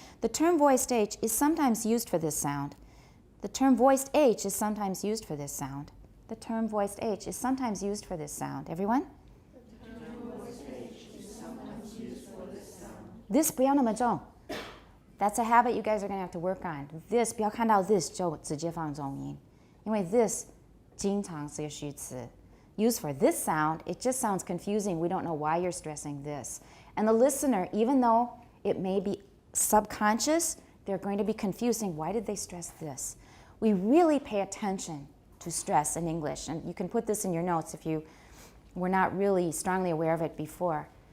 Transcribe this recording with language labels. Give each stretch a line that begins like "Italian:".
English: The term voiced H is sometimes used for this sound. The term voiced H is sometimes used for this sound. The term voiced H is sometimes used for this sound. Everyone? The term voiced H is sometimes used for this sound.
Chinese: This 不要那么重.
English: That's a habit you guys are going to have to work on.
Chinese: This 不要看到 this 就直接放重音，因为 this 经常是个虚词。
English: Used for this sound, it just sounds confusing. We don't know why you're stressing this. And the listener, even though it may be subconscious, they're going to be confusing. Why did they stress this? We really pay attention to stress in English. And you can put this in your notes if you were not really strongly aware of it before.